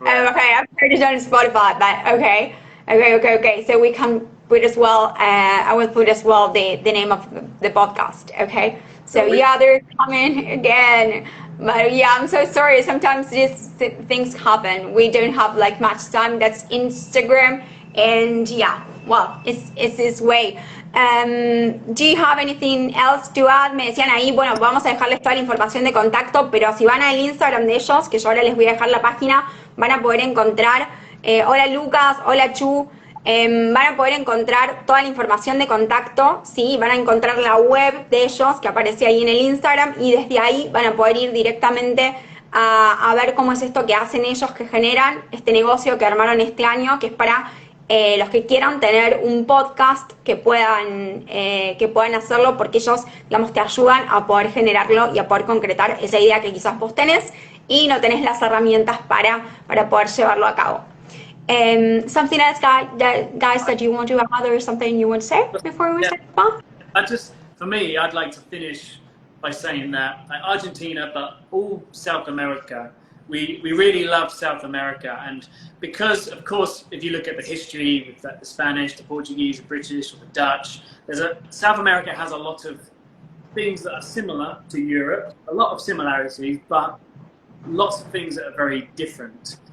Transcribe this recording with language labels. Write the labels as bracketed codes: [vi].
[en] Okay, I've heard it on Spotify, but okay. So we can put as well, I will put as well the name of the podcast, okay? So they're coming again. But yeah, I'm so sorry. Sometimes these things happen. We don't have like much time. That's Instagram. And it's this way. Do you have anything else to add? [es] Me decían ahí, bueno, vamos a dejarles toda la información de contacto, pero si van al Instagram de ellos, que yo ahora les voy a dejar la página, van a poder encontrar, hola Lucas, hola Chu, van a poder encontrar toda la información de contacto, ¿sí? Van a encontrar la web de ellos, que aparece ahí en el Instagram, y desde ahí van a poder ir directamente a ver cómo es esto que hacen ellos, que generan este negocio que armaron este año, que es para los que quieran tener un podcast que puedan hacerlo, porque ellos, digamos, te ayudan a poder generarlo y a poder concretar esa idea que quizás vos tenés y no tenés las herramientas para poder llevarlo a cabo. [en] Something else, guys, that you want to add or something you want to say before we say bye? For me, I'd like to finish by saying that Argentina, but all South America, we really love South America. And because, of course, if you look at the history with the Spanish, the Portuguese, the British, or the Dutch, South America has a lot of things that are similar to Europe, a lot of similarities, but lots of things that are very different.